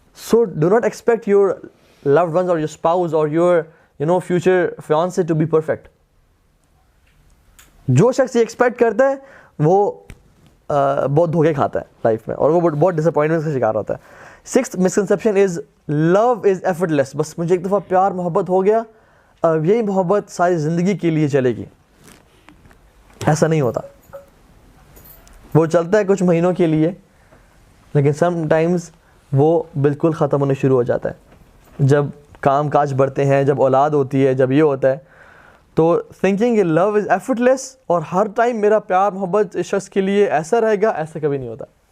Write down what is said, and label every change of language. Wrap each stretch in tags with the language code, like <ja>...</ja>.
<en>So do not expect your loved ones or your spouse or your future fiancé to be perfect.</en> <ur>جو شخص یہ expect کرتا ہے وہ بہت دھوکے کھاتا ہے لائف میں, اور وہ بہت ڈس اپوائنٹمنٹ کا شکار ہوتا ہے.</ur> <en>Sixth misconception is love is effortless.</en> <ur>بس مجھے ایک دفعہ پیار محبت ہو گیا, اب یہی محبت ساری زندگی کے لیے چلے گی. ایسا نہیں ہوتا. وہ چلتا ہے کچھ مہینوں کے لیے, لیکن سم ٹائمز وہ بالکل ختم ہونے شروع ہو جاتا ہے. جب کام کاج بڑھتے ہیں, جب اولاد ہوتی ہے, جب یہ ہوتا ہے, تو تھنکنگ کہ</ur> <en>love is effortless</en> <ur>اور ہر ٹائم میرا پیار محبت اس شخص کے لیے ایسا رہے گا, ایسا کبھی نہیں ہوتا.</ur>